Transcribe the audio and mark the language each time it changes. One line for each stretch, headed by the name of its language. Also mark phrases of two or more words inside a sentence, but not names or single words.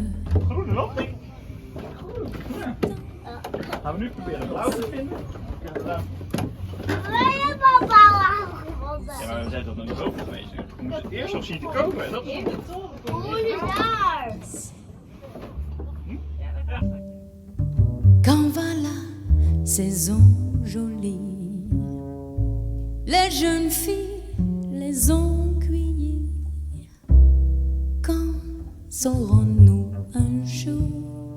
Dutch: Groene nog, denk ik. Ja. Gaan we nu proberen blauw te vinden? Ja, gedaan. Alleen maar blauw gevonden. Ja, maar we zijn toch nog niet over geweest. We moeten eerst nog zien te komen. Dat is Hoe is daar?
French: Quand va la saison jolie, les jeunes filles les ont cueillies. Quand saurons-nous un jour?